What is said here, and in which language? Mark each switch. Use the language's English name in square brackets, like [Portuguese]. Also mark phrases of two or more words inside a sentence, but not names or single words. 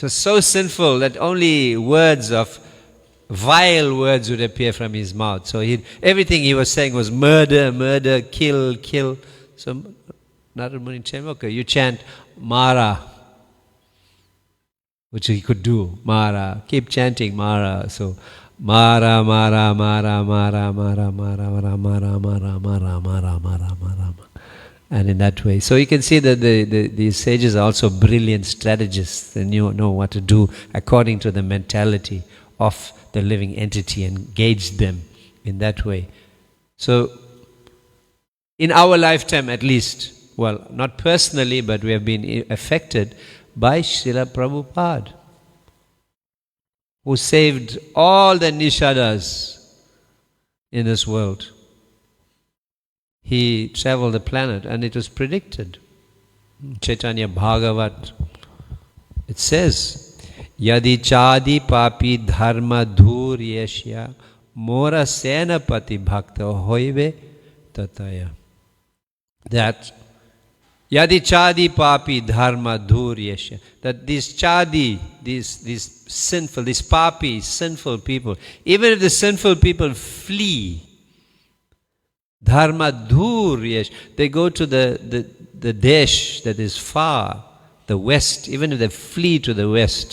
[English] So sinful that only vile words would appear from his mouth. So everything he was saying was murder, murder, kill, kill. So Narada Muni said, okay, you chant Mara, which he could do, Mara. Keep chanting Mara. So Mara, Mara, Mara, Mara, Mara, Mara, Mara, Mara, Mara, Mara, Mara, Mara, Mara. And in that way. So you can see that these sages are also brilliant strategists. They know what to do according to the mentality of the living entity and engage them in that way. So in our lifetime at least, well, not personally, but we have been affected by Srila Prabhupada, who saved all the Nishadas in this world. He traveled the planet and it was predicted. Chaitanya Bhagavat, it says, [Bangla] যদি ছাড়ি পাপী ধর্ম দূর যেশ্য মোর সেনাপতি ভক্ত হইবে তথায়. That যদি ছাড়ি পাপী ধর্ম দূর যেশ্য. [English] That these chadi, these sinful, these papi, sinful people, even if the sinful people flee, [Bangla] ধর্ম দূর যেশ, [English] they go to the desh that is far, the west, even if they flee to the west.